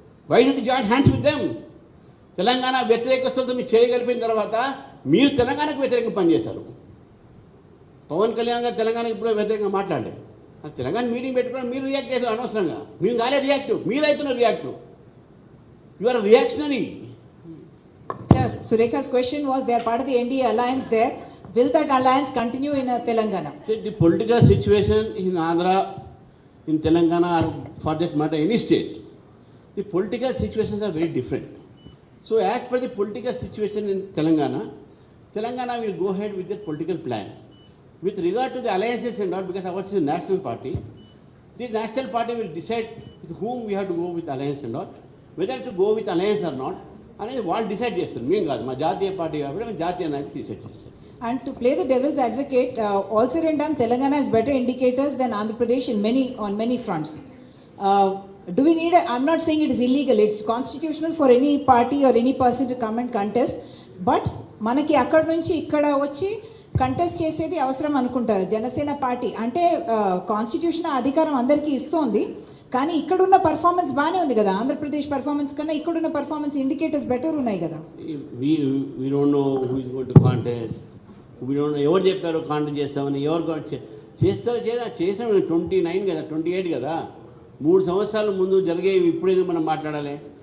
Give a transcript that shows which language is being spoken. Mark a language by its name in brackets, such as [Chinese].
[English] Why don't join hands with them? [Telugu] Telangana వ్యతిరేకస్తులతో మీరు చేయగలిపిన తర్వాత మీరు తెలంగాణకు వ్యతిరేకంగా పనిచేశారు. పవన్ కళ్యాణ్ గారు తెలంగాణకు ఇప్పుడు వ్యతిరేకంగా మాట్లాడలేదు. తెలంగాణ మీటింగ్ పెట్టుకుని మీరు రియాక్ట్ చేశారు అనవసరంగా. మేము కాలే reactive, మీరైతున్నారు reactive. [English] You are reactionary. Sir, Surekha's question was they are part of the NDA alliance there. Will that alliance continue in Telangana? The political situation in Andhra, in Telangana, or for that matter any state, the political situations are very different. So as per the political situation in Telangana, Telangana will go ahead with their political plan. With regard to the alliances and all, because ours is a national party, the national party will decide with whom we have to go with alliance and all, whether to go with alliance or not, [Telugu] అనేది వాళ్ళు decide చేస్తారు. మేము కాదు, మా జాతీయ party కాబట్టి మేము జాతీయ నాయకులు డిసైడ్ చేస్తారు. [English] And to play the devil's advocate, all said and done, Telangana has better indicators than Andhra Pradesh on many fronts. Do we need I'm not saying it is illegal, it's constitutional for any party or any person to come and contest, but [Telugu] మనకి అక్కడ నుంచి ఇక్కడ వచ్చి contest చేసేది అవసరం అనుకుంటారు Janasena party. అంటే constitution అధికారం అందరికీ ఇస్తోంది, కానీ ఇక్కడున్న పర్ఫార్మెన్స్ బాగానే ఉంది కదా. ఆంధ్రప్రదేశ్ పర్ఫార్మెన్స్ కన్నా ఇక్కడున్న పర్ఫార్మెన్స్ ఇండికేటర్స్ బెటర్ ఉన్నాయి కదా. [English] We don't know who is going to contest. We don't know [Telugu] ఎవరు చెప్పారు కాంటెస్ట్ చేస్తామని. ఎవరు చేస్తారు చేసాం 29 కదా, 28 కదా, 3 సంవత్సరాల ముందు జరిగేవి ఇప్పుడేదో మనం మాట్లాడాలి.